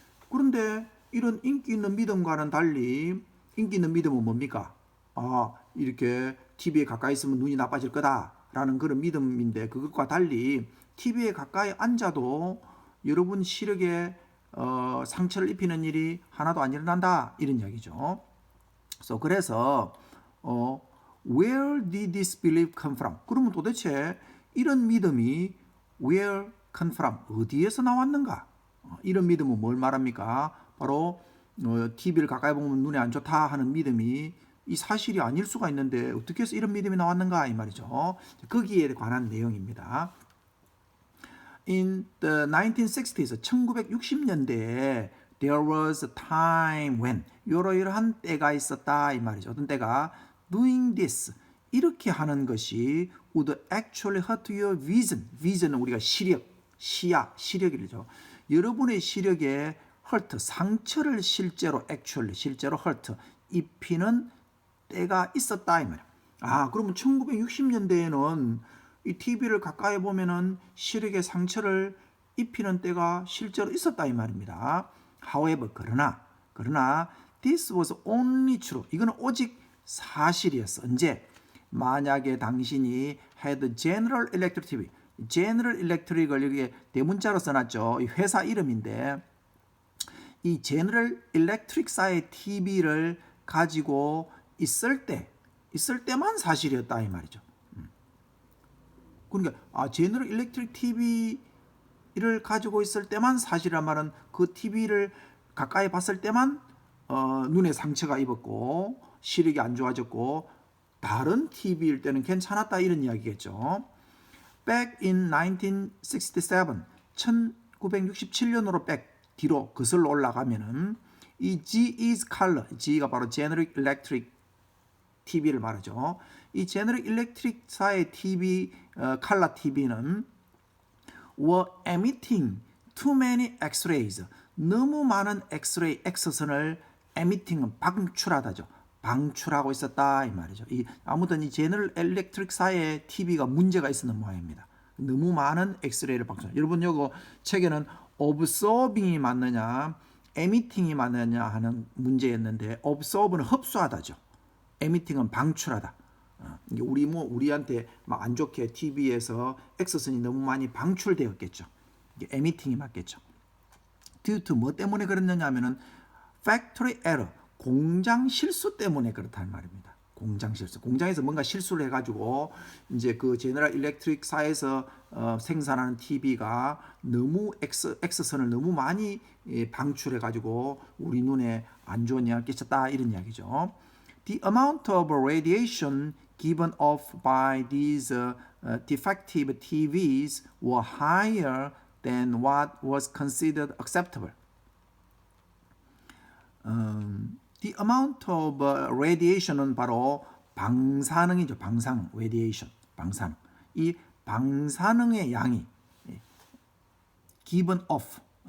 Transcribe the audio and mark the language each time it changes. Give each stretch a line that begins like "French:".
Korean: 그런데 이런 인기 있는 믿음과는 달리 인기 있는 믿음은 뭡니까? 이렇게 TV에 가까이 있으면 눈이 나빠질 거다라는 그런 믿음인데, 그것과 달리 TV에 가까이 앉아도 여러분 시력에 상처를 입히는 일이 하나도 안 일어난다 이런 이야기죠. 그래서
English: where did this belief come from?
Korean: 그러면 도대체 이런 믿음이
English: where come from?
Korean: 어디에서 나왔는가? 이런 믿음은 뭘 말합니까? 바로 TV를 가까이 보면 눈에 안 좋다 하는 믿음이 이 사실이 아닐 수가 있는데 어떻게 해서 이런 믿음이 나왔는가 이 말이죠. 거기에 관한 내용입니다.
English: In the 1960s,
Korean: 1960년대에
English: there was a time when
Korean: 이러이러한 때가 있었다 이 말이죠. 어떤 때가?
English: Doing this,
Korean: 이렇게 하는 것이
English: would actually hurt your vision.
Korean: vision은 우리가 시력, 시야, 시력이죠. 여러분의 시력에 hurt, 상처를 실제로 hurt, 입히는 때가 있었다 이 말이야. 그러면 1960년대에는 이 TV를 가까이 보면은 시력에 상처를 입히는 때가 실제로 있었다 이 말입니다.
English: However,
Korean: 그러나
English: this was only true.
Korean: 이거는 오직 사실이었어. 언제? 만약에 당신이
English: had General Electric TV,
Korean: General Electric을 여기에 대문자로 써놨죠. 이 회사 이름인데 이 General Electric사의 TV를 가지고 있을 때만 사실이었다 이 말이죠. 그러니까 General Electric TV를 가지고 있을 때만 사실이란 말은 그 TV를 가까이 봤을 때만 눈에 상처가 입었고 시력이 안 좋아졌고 다른 TV일 때는 괜찮았다 이런 이야기겠죠.
English: Back in 1967,
Korean: 1967년으로 뒤로 거슬러 올라가면은 이
English: G is color,
Korean: G가 바로 General Electric TV를 말하죠. 이 General Electric사의 TV, color TV는
English: were emitting too many X-rays,
Korean: 너무 많은 X-ray, X선을 emitting은 방출하다죠. 방출하고 있었다 이 말이죠. 아무튼 이 제너럴 일렉트릭사의 TV가 문제가 있었는 모양입니다. 너무 많은 엑스레이를 방출. 여러분 요거 책에는 observing이 맞느냐, emitting이 맞느냐 하는 문제였는데 observe는 흡수하다죠. emitting은 방출하다. 이게 우리한테 막 안 좋게 TV에서 X선이 너무 많이 방출되었겠죠. 이게 emitting이 맞겠죠. due to 뭐 때문에 그랬느냐 하면은
English: factory error,
Korean: 공장 실수 때문에 그렇다는 말입니다. 공장 실수. 공장에서 뭔가 실수를 해가지고 이제 그 제너럴 일렉트릭사에서 생산하는 TV가 너무 X선을 너무 많이 방출해가지고 우리 눈에 안 좋은 영향을 끼쳤다 이런 이야기죠.
English: The amount of radiation given off by these defective TVs were higher than what was considered acceptable.
Korean: The amount of radiation은 바로 방사능이죠. 방사능, radiation, 방사능. 이 방사능의 양이
English: given off.